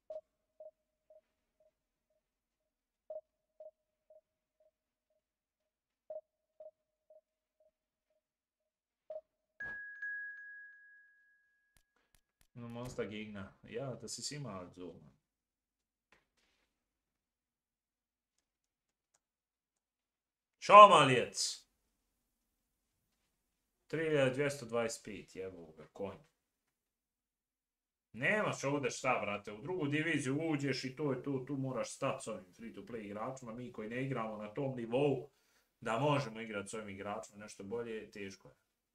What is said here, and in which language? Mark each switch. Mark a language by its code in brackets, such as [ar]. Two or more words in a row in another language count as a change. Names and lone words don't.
[de] Nu måste Gegner. Ja, das ist immer halt so. Schau mal jetzt. 3225, [bs] jebu ga, konj. Nemaš ovdje šta, brate, u drugu diviziju uđeš i to je to, tu moraš stati s ovim free-to-play igračima, mi koji ne igramo na tom nivou, da možemo igrati s ovim igračima nešto bolje, teško je.